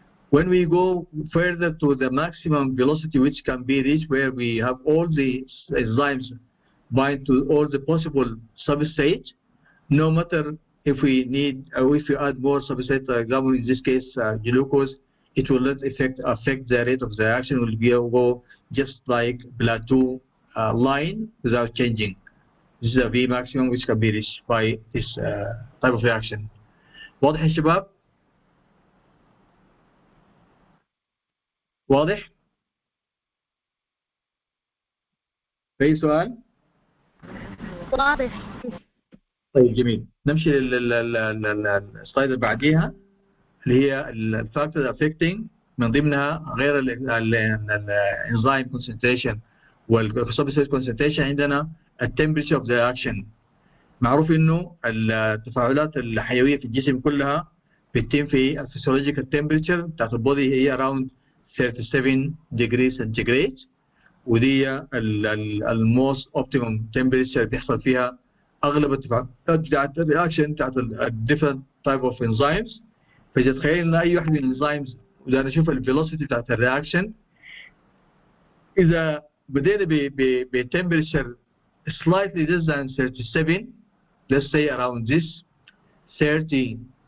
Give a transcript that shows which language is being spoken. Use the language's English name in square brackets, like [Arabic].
[English] When we go further to the maximum velocity which can be reached, where we have all the enzymes bind to all the possible substrates, no matter if we need, or if we add more substrate, for example, in this case glucose, it will not affect the rate of the reaction. Will go just like plateau line without changing. This is a V maximum which can be reached by this type of reaction. [Arabic] واضح يا شباب؟ واضح؟ في سؤال؟ واضح. طيب جميل. نمشي للسلايد اللي بعديها اللي هي الفاكتورز افكتنج، من ضمنها غير الانزيم كونسنتريشن والسبستريت كونسنتريشن عندنا التمبريتشر اوف ذا اكشن. معروف انه التفاعلات الحيويه في الجسم كلها بتتم في الفسيولوجيكال تمبريتشر بتاعت البودي، هي around 37 degrees centigrade، ودي الموست اوبتيمم تمبريتشر بيحصل فيها اغلب التفاعلات بتاعت الرياكشن بتاعت الديفرنت تايب اوف انزيمز. فاذا تخيلنا اي واحد من الانزيمز وده نشوف الفيلوسيتي بتاعت الرياكشن، اذا بدينا بتمبريتشر slightly less than 37، let's say around this 30